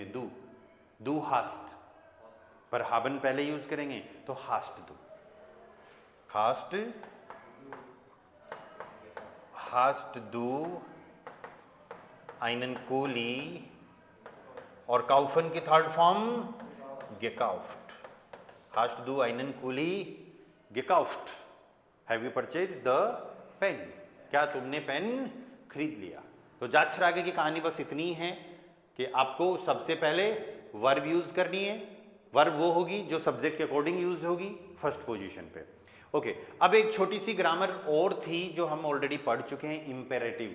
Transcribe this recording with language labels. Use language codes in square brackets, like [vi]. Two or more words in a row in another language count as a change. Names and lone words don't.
[de] du hast, [hi] पर हावन पहले यूज करेंगे तो [de] hast du. hast du einen Kuli, और काउफन की थर्ड फॉर्म gekauft। hast du einen Kuli gekauft? [en] have you purchased the pen? [hi] क्या तुमने पेन खरीद लिया? तो जात्सफ्रागे की कहानी बस इतनी है कि आपको सबसे पहले वर्ब यूज करनी है। वर्ब वो होगी जो सब्जेक्ट के अकॉर्डिंग यूज होगी फर्स्ट पोजीशन पे। ओके, अब एक छोटी सी ग्रामर और थी जो हम ऑलरेडी पढ़ चुके हैं, इंपेरेटिव।